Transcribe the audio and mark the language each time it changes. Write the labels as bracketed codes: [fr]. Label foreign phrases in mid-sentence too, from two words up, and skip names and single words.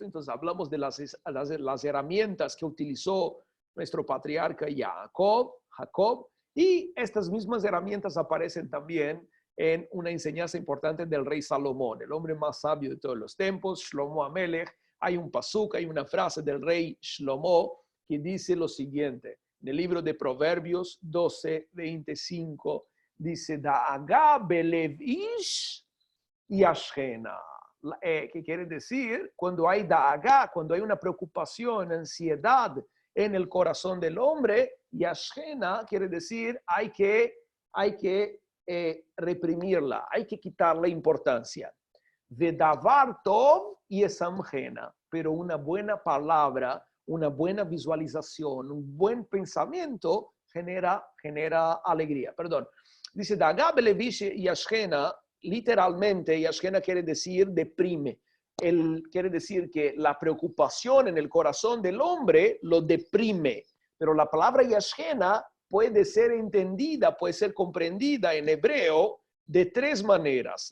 [es] Entonces hablamos de las herramientas que utilizó nuestro patriarca Jacob, y estas mismas herramientas aparecen también en una enseñanza importante del rey Salomón, el hombre más sabio de todos los tiempos, [he] שלמה המלך. [es] Hay un pasuk, hay una frase del rey Shlomo que dice lo siguiente. En el libro de Proverbios 12:25 dice, [he] דאגה בלב איש ישחנה. [es] ¿Qué quiere decir? Cuando hay da'aga, cuando hay una preocupación, ansiedad en el corazón del hombre, yashchena quiere decir hay que reprimirla, hay que quitarle importancia. [he] ודבר טוב ישמחנה, [es] pero una buena palabra, una buena visualización, un buen pensamiento genera alegría. Perdón. Dice, [he] דאגה בלב איש ישחנה, [es] literalmente, yashchena quiere decir deprime. Quiere decir que la preocupación en el corazón del hombre lo deprime. Pero la palabra yashchena puede ser entendida, puede ser comprendida en hebreo de tres maneras.